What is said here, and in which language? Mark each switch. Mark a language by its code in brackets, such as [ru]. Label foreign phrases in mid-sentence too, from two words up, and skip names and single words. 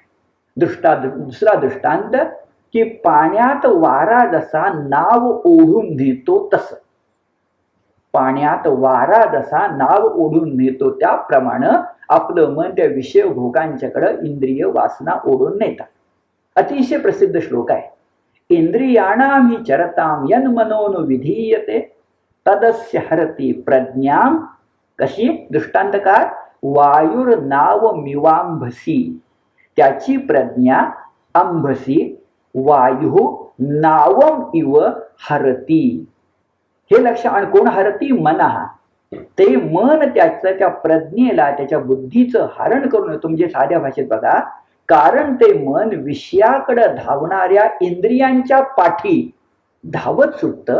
[mr] दुसरा दृष्टांत की पाण्यात वारा जसा नाव ओढून नेतो तसं, पाण्यात वारा जसा नाव ओढून नेतो त्याप्रमाणे आपलं मन त्या विषय भोगांच्याकडे इंद्रिय वासना ओढून नेतात. अतिशय प्रसिद्ध श्लोक आहे. [sa] इंद्रियाणाम हि चरताम यन मनोन विधीयते तदस्य हरती प्रज्ञाम. [mr] कशी? दृष्टांतकार [sa] वायुर नाव मिवांभसी, [mr] त्याची प्रज्ञा [sa] अंभसी वायु नावम इव हरती. [mr] हे लक्ष. आणि कोण हरती? मनहा. ते मन त्या प्रज्ञेला त्याच्या बुद्धीचं हरण करून येतो. म्हणजे साध्या भाषेत बघा, कारण ते मन विषयाकडे धावणाऱ्या इंद्रियांच्या पाठी धावत सुटतं.